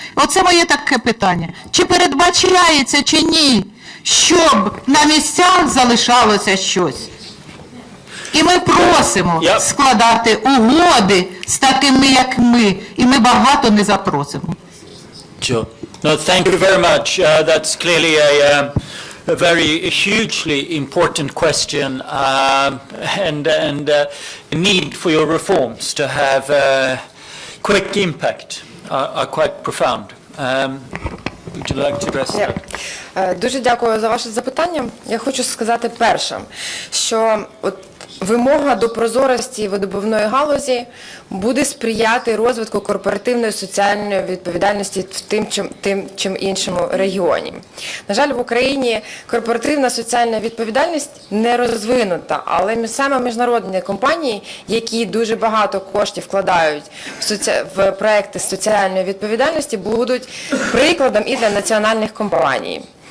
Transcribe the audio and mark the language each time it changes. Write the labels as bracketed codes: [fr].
[uk] Оце моє таке питання. Чи передбачається, чи ні, щоб на місцях залишалося щось? І ми просимо складати угоди з такими, як ми, і ми багато не запросимо. [en] Sure. No, thank you very much. That's clearly a very hugely important question and the need for your reforms to have quick impact are quite profound. Would you like to address that? [uk] Дуже дякую за ваше запитання. Я хочу сказати перше, що от Вимога до прозорості видобувної галузі буде сприяти розвитку корпоративної соціальної відповідальності в тим чим іншому регіоні. На жаль, в Україні корпоративна соціальна відповідальність не розвинута, але саме міжнародні компанії, які дуже багато коштів вкладають в проекти соціальної відповідальності, будуть прикладом і для національних компаній.